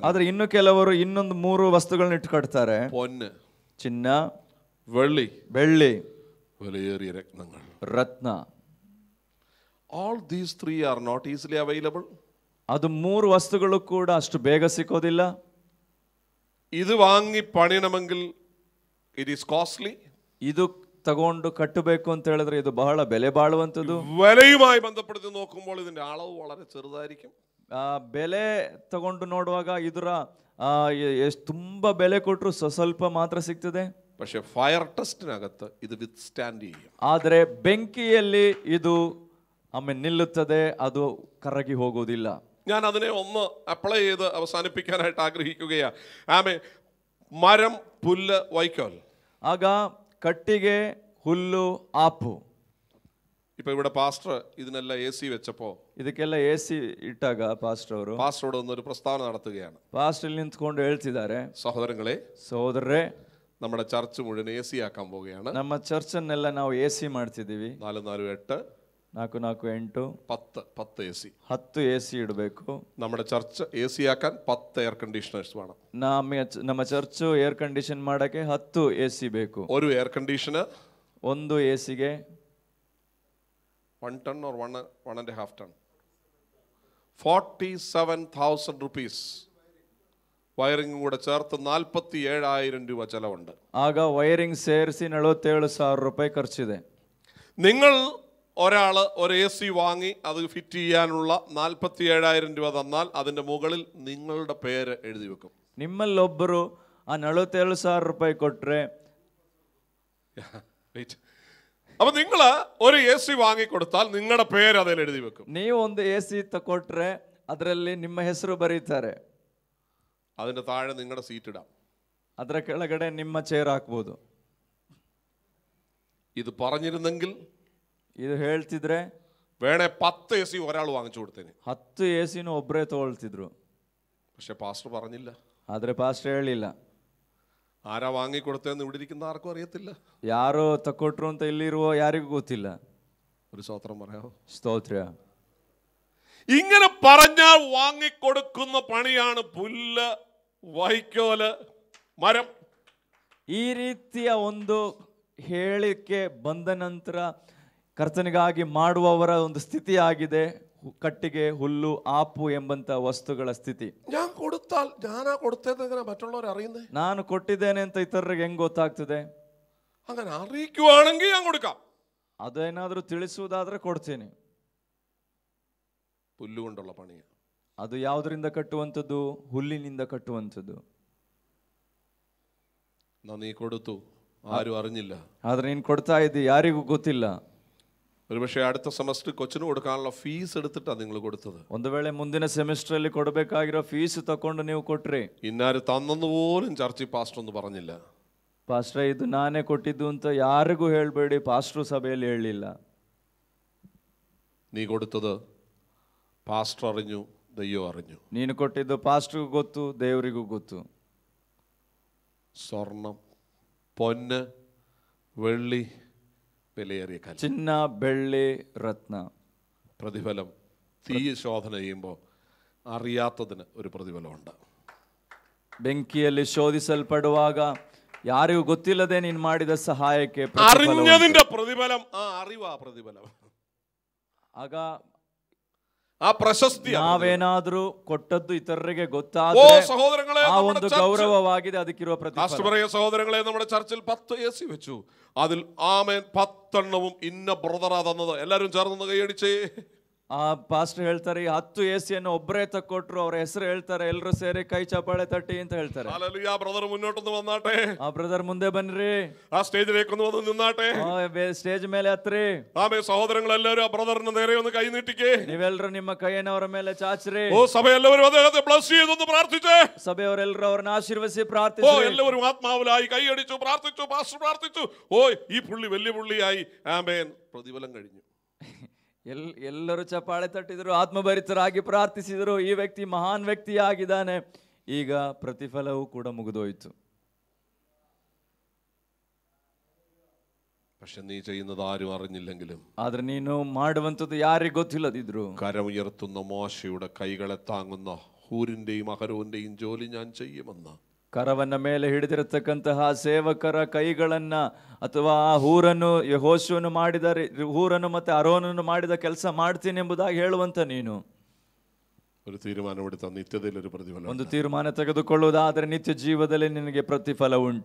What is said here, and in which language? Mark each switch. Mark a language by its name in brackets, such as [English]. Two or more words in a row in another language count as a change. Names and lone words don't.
[Kannada] ಆದ್ರೆ ಇನ್ನು ಕೆಲವರು ಇನ್ನೊಂದು ಮೂರು ವಸ್ತುಗಳನ್ನ ಇಟ್ಟು ಕಟ್ತಾರೆ. [Malayalam] പൊന്ന്, [Kannada] ಚಿನ್ನ, [Malayalam] വെള്ളി, ವಿಲೆಯೇರಿಯ രത്നങ്ങൾ, [Kannada] ರತ್ನ. [English] all these three are not easily available. [Kannada] ಅದು ಮೂರು ವಸ್ತುಗಳು ಕೂಡ ಅಷ್ಟು ಬೇಗ ಸಿಕ್ಕೋದಿಲ್ಲ. [English] ಇದು [Malayalam] വാങ്ങി പണിയണമെങ്കിൽ [English] it is costly. [Kannada] ಇದು ತಗೊಂಡು ಕಟ್ಟಬೇಕು ಅಂತ ಹೇಳಿದ್ರೆ ಇದು ಬಹಳ ಬೆಲೆ ಬಾಳುವಂತದ್ದು. [Malayalam] വിലയുമായി ബന്ധപ്പെടുത്തി നോക്കുമ്പോൾ ഇതിന്റെ അളവ് വളരെ ചെറുതായിരിക്കും. [Kannada] ಬೆಲೆ ತಗೊಂಡು ನೋಡುವಾಗ ಇದರ ತುಂಬಾ ಬೆಲೆ ಕೊಟ್ಟರು ಸ್ವಲ್ಪ ಮಾತ್ರ ಸಿಗ್ತದೆ. [Malayalam] പക്ഷേ ഫയർ ടെസ്റ്റിനകത്ത് ഇത് വിത്ത്സ്റ്റാൻഡ് ചെയ്യും. [Kannada] ಆದರೆ ಬೆಂಕಿಯಲ್ಲಿ ಇದು ನಿಲ್ಲುತ್ತದೆ, ಅದು ಕರಗಿ ಹೋಗುವುದಿಲ್ಲ. [Malayalam] ഞാൻ അതിനെ ഒന്ന് അപ്ലൈ ചെയ്ത് അവസാനിപ്പിക്കാനായിട്ട് ആഗ്രഹിക്കുകയാണ്. മരം, പുല്ല്, വൈക്കോൽ. [Kannada] ಆಗ ಕಟ್ಟಿಗೆ, ಹುಲ್ಲು, ಆಪು. [Malayalam] ഇപ്പൊ ഇവിടെ പാസ്റ്റർ ഇതിനെല്ലാം AC വെച്ചപ്പോ, [Kannada] ಇದಕ್ಕೆಲ್ಲ AC ಇಟ್ಟಾಗ ಪಾಸ್ಟರೋട് [Malayalam] ഒരു പ്രസ്താവന നടത്തുകയാണ്. [Kannada] ಪಾಸ್ಟರ್ ಹೇಳ್ತಿದ್ದಾರೆ, ಸಹೋದರರೇ, [Malayalam] നമ്മുടെ ചർച്ച് മുഴുവൻ AC ആക്കാൻ പോവുകയാണ്. [Kannada] ನಮ್ಮ ಚರ್ಚನ್ನೆಲ್ಲ ನಾವು AC ಮಾಡ್ತಿದ್ದೀವಿ. 448 448 10 AC 10 AC ಇಡಬೇಕು. [Malayalam] നമ്മുടെ ചർച്ച് AC ആക്കാൻ 10 [English] air conditioners [Malayalam] വേണം. [Kannada] ನಮ್ಮ ಚರ್ಚ್ [English] air condition [Kannada] ಮಾಡಕ್ಕೆ 10 AC ಬೇಕು. [Malayalam] ഒരു [English] air conditioner, [Kannada] ಒಂದು AC ಗೆ [English] 1 ton or 1.5 ton, 47,000 rupees. [Malayalam] വയറിംഗും കൂടെ ചേർത്ത് 47,000 രൂപ ചെലവുണ്ട്. [Kannada] ಆಗ ವೈರಿಂಗ್ ಸೇರಿಸಿ 47,000 ರೂಪಾಯಿ ಖರ್ಚಿದೆ. [Malayalam] നിങ്ങൾ ഒരാള് ഒരു AC വാങ്ങി അത് ഫിറ്റ് ചെയ്യാനുള്ള 47,000 രൂപ തന്നാൽ അതിന്റെ മുകളിൽ നിങ്ങളുടെ പേര് എഴുതി വെക്കും. [Kannada] ನಿಮ್ಮಲ್ಲೊಬ್ಬರು ಆ 47,000 ರೂಪಾಯಿ ಕೊಟ್ರೆ, [Malayalam] അപ്പൊ നിങ്ങൾ ഒരു AC വാങ്ങി കൊടുത്താൽ നിങ്ങളുടെ പേര് അതിൽ എഴുതി വെക്കും. [Kannada] ನೀವು ಒಂದು AC ತಕೊಟ್ರೆ ಅದರಲ್ಲಿ ನಿಮ್ಮ ಹೆಸರು ಬರೀತಾರೆ. [Malayalam] അതിന്റെ താഴെ നിങ്ങളുടെ സീറ്റ് ഇടാം. [Kannada] ಅದರ ಕೆಳಗಡೆ ನಿಮ್ಮ ಚೇರ್ ಹಾಕಬಹುದು. [Malayalam] ഇത് പറഞ്ഞിരുന്നെങ്കിൽ, [Kannada] ಇದು ಹೇಳ್ತಿದ್ರೆ, [Malayalam] വേണേ 10 AC ഒരാൾ വാങ്ങിച്ചു കൊടുത്തേനെ. [Kannada] 10 ACನೂ ಒಬ್ಬರೇ ತಗೊಳ್ತಿದ್ರು. [Malayalam] പക്ഷെ പാസ്റ്റർ പറഞ്ഞില്ല. [Kannada] ಆದ್ರೆ ಪಾಸ್ಟರ್ ಹೇಳಿಲ್ಲ. [Malayalam] ആരാ വാങ്ങിക്കൊടുത്തതെന്ന് ഇവിടെ ഇരിക്കുന്ന ആർക്കും അറിയത്തില്ല. [Kannada] ಯಾರೋ ತಕೊಟ್ರು ಅಂತ ಇಲ್ಲಿರುವ ಯಾರಿಗೂ ಗೊತ್ತಿಲ್ಲ. [Malayalam] ഒരു സ്തോത്രം പറയാമോ? [Kannada] ಸ್ತೋತ್ರ. [Malayalam] ഇങ്ങനെ പറഞ്ഞാൽ വാങ്ങിക്കൊടുക്കുന്ന പണിയാണ് പുല്ല്, വൈക്കോല്, മരം. [Kannada] ಈ ರೀತಿಯ ಒಂದು ಹೇಳಿಕೆ ಬಂದ ನಂತರ ಕರ್ತನಿಗಾಗಿ ಮಾಡುವವರ ಒಂದು ಸ್ಥಿತಿ ಆಗಿದೆ. ಕಟ್ಟಿಗೆ, ಹುಲ್ಲು, ಆಪು ಎಂಬಂತ ವಸ್ತುಗಳ ಸ್ಥಿತಿ. [Malayalam] ഞാൻ കൊടുത്താൽ ഞാനാ കൊടുത്തതെങ്ങനെ മറ്റുള്ളവർ അറിയുന്നേ? [Kannada] ನಾನು ಕೊಟ್ಟಿದ್ದೇನೆ ಅಂತ ಇತರರಿಗೆ ಹೆಂಗ್ ಗೊತ್ತಾಗ್ತದೆ? [Malayalam] അങ്ങനെ അറിയിക്കുവാണെങ്കിൽ ഞാൻ കൊടുക്കാം. [Kannada] ಅದೇನಾದ್ರೂ ತಿಳಿಸುವುದಾದ್ರೆ ಕೊಡ್ತೇನೆ. [Malayalam] പുല്ലുകൊണ്ടുള്ള പണിയാ. [Kannada] ಅದು ಯಾವುದರಿಂದ ಕಟ್ಟುವಂಥದ್ದು? ಹುಲ್ಲಿನಿಂದ ಕಟ್ಟುವಂಥದ್ದು. [Malayalam] നീ കൊടുത്തു, ആരും അറിഞ്ഞില്ല. [Kannada] ಆದ್ರೆ ನೀನು ಕೊಡ್ತಾ ಇದ್ದಿ, ಯಾರಿಗೂ ಗೊತ್ತಿಲ್ಲ. [Malayalam] ഒരുപക്ഷെ അടുത്ത സെമസ്റ്റർ കൊച്ചിന് കൊടുക്കാനുള്ള ഫീസ് എടുത്തിട്ടാണ് നിങ്ങൾ കൊടുത്തത്. [Kannada] ಒಂದು ವೇಳೆ ಮುಂದಿನ ಸೆಮಿಸ್ಟರ್ ಅಲ್ಲಿ ಕೊಡಬೇಕಾಗಿರೋ ಫೀಸ್ ತಕೊಂಡು ನೀವು ಕೊಟ್ರಿ. [Malayalam] ഇന്നാര് തന്നെന്ന് പോലും ചർച്ചിൽ പാസ്റ്റർ ഒന്നും പറഞ്ഞില്ല. [Kannada] ಪಾಸ್ಟ್ರೆ ಇದು ನಾನೇ ಕೊಟ್ಟಿದ್ದು ಅಂತ ಯಾರಿಗೂ ಹೇಳ್ಬೇಡಿ, ಪಾಸ್ಟ್ರು ಸಭೆಯಲ್ಲಿ ಹೇಳಿಲ್ಲ. [Malayalam] നീ കൊടുത്തത് പാസ്റ്റർ അറിഞ്ഞു, ദൈവം അറിഞ്ഞു. [Kannada] ನೀನು ಕೊಟ್ಟಿದ್ದು ಪಾಸ್ಟ್ರಿಗೂ ಗೊತ್ತು, ದೇವರಿಗೂ ಗೊತ್ತು. [Malayalam] സ്വർണം, പൊന്ന്, വെള്ളി, വിലയേറിയ കല്ല്, [Kannada] ಚಿನ್ನ, ಬೆಳ್ಳಿ, ರತ್ನ. [Malayalam] പ്രതിഫലം തീ ശോധന ചെയ്യുമ്പോൾ അറിയാത്തതിന് ഒരു പ്രതിഫലമുണ്ട്. [Kannada] ಬೆಂಕಿಯಲ್ಲಿ ಶೋಧಿಸಲ್ಪಡುವಾಗ ಯಾರಿಗೂ ಗೊತ್ತಿಲ್ಲದೆ ನೀನು ಮಾಡಿದ ಸಹಾಯಕ್ಕೆ [Malayalam] അറിഞ്ഞതിന്റെ പ്രതിഫലം അറിവാ പ്രതിഫലം. [Kannada] ಆಗ [Malayalam] ആ പ്രശസ്തി [Kannada] ನಾವೇನಾದ್ರೂ ಕೊಟ್ಟದ್ದು ಇತರರಿಗೆ ಗೊತ್ತಾದ್ರೆ [Malayalam] സഹോദരങ്ങളെ, [Kannada] ಆ ಒಂದು ಗೌರವವಾಗಿದೆ, ಅದಕ್ಕಿರುವ ಪ್ರತಿಫಲ. [Malayalam] സഹോദരങ്ങളെ, നമ്മുടെ ചർച്ചിൽ 10 AC വെച്ചു. അതിൽ ആമേൻ 10 എണ്ണവും ഇന്ന ബ്രദറാ തന്നത്. എല്ലാരും ചേർന്ന് കൈയടിച്ചേ. [Kannada] ಆ ಪಾಸ್ಟರ್ ಹೇಳ್ತಾರೆ, 10 AC ಒಬ್ಬರೇ ತಕ್ಕೊಟ್ರು, ಅವ್ರ ಹೆಸರು ಹೇಳ್ತಾರೆ, ಎಲ್ಲರೂ ಸೇರಿ ಕೈ ಚಪ್ಪಾಳೆ ತಟ್ಟಿ ಅಂತ ಹೇಳ್ತಾರೆ. [Malayalam] ഹല്ലേലൂയ. ബ്രദർ മുന്നോട്ടൊന്ന് വന്നാട്ടെ. [Kannada] ಆ ಬ್ರದರ್ ಮುಂದೆ ಬನ್ರಿ, [Malayalam] ആ സ്റ്റേജിലേക്ക് ഒന്ന് വന്ന് നിന്നാട്ടെ. [Kannada] ಸ್ಟೇಜ್ ಮೇಲೆ ಹತ್ರಿ. [Malayalam] ആമേൻ. സഹോദരങ്ങളെല്ലാവരും ആ ബ്രദറിന് നേരെ ഒന്ന് കൈ നീട്ടിക്കേ. [Kannada] ನೀವೆಲ್ಲರೂ ನಿಮ್ಮ ಕೈಯನ್ನು ಅವರ ಮೇಲೆ ಚಾಚ್ರಿ. [Malayalam] സഭയെല്ലാവരും അദ്ദേഹത്തെ ബ്ലസ് ചെയ്തൊന്ന് പ്രാർത്ഥിച്ചേ. [Kannada] ಸಭೆಯವರೆಲ್ಲರೂ ಅವರನ್ನು ಆಶೀರ್ವದಿಸಿ ಪ್ರಾರ್ಥಿಸಿ. [Malayalam] എല്ലാവരും ആത്മാവിലായി കൈയടിച്ചു, പ്രാർത്ഥിച്ചു, പാസ്റ്റർ പ്രാർത്ഥിച്ചു. ഈ പുള്ളി വലിയ പുള്ളിയായി. ആമേൻ. പ്രതിഫലം കഴിഞ്ഞു. [Kannada] ಎಲ್ಲರೂ ಚಪ್ಪಾಳೆ ತಟ್ಟಿದ್ರು, ಆತ್ಮಭರಿತರಾಗಿ ಪ್ರಾರ್ಥಿಸಿದರು. ಈ ವ್ಯಕ್ತಿ ಮಹಾನ್ ವ್ಯಕ್ತಿಯಾಗಿದ್ದಾನೆ. ಈಗ ಪ್ರತಿಫಲವೂ ಕೂಡ ಮುಗಿದೋಯ್ತು. [Malayalam] പക്ഷെ നീ ചെയ്യുന്നത് ആരും അറിഞ്ഞില്ലെങ്കിലും, [Kannada] ಆದ್ರೆ ನೀನು ಮಾಡುವಂಥದ್ದು ಯಾರಿಗೂ ಗೊತ್ತಿಲ್ಲದಿದ್ರು, [Malayalam] കരമുയർത്തുന്ന മോശയുടെ കൈകളെ താങ്ങുന്ന ഹൂരിന്റെയും അഹരോന്റെയും ജോലി ഞാൻ ചെയ്യുമെന്ന് [Kannada] ಕರವನ್ನ ಮೇಲೆ ಹಿಡಿದಿರತಕ್ಕಂತಹ ಸೇವಕರ ಕೈಗಳನ್ನ ಅಥವಾ ಆ ಹೂರನ್ನು ಯೆಹೋಶುವನು ಮಾಡಿದ ಹೂರನ್ನು ಮತ್ತೆ ಅರೋನನ್ನು ಮಾಡಿದ ಕೆಲಸ ಮಾಡ್ತೀನಿ ಎಂಬುದಾಗಿ ಹೇಳುವಂತ ನೀನು [Malayalam] ഒരു തീരുമാനമെടുത്ത നിത്യതയിൽ ഒരു പ്രതിഫലം. [Kannada] ಒಂದು ತೀರ್ಮಾನ ತೆಗೆದುಕೊಳ್ಳುವುದಾದರೆ ನಿತ್ಯ ಜೀವದಲ್ಲಿ ನಿನಗೆ ಪ್ರತಿಫಲ ಉಂಟು.